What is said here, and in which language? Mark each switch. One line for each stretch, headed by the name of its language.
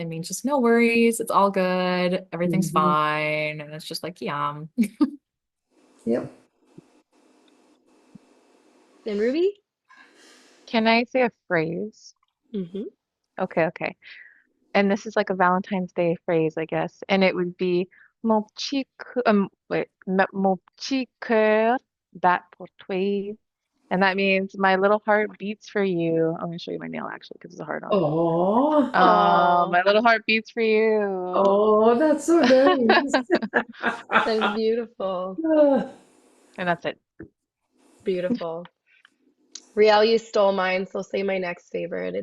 English: It means just no worries, it's all good, everything's fine, and it's just like Kiam. Yep. And Ruby? Can I say a phrase? Mm-hmm. Okay. And this is like a Valentine's Day phrase, I guess. And it would be
French: mon petit cœur bat pour toi.
English: And that means my little heart beats for you. I'm gonna show you my nail actually because it's a heart on. Oh, Oh, My little heart beats for you. oh, that's so nice. that's beautiful. And that's it. Beautiful. Riel, you stole mine, so say my next favorite.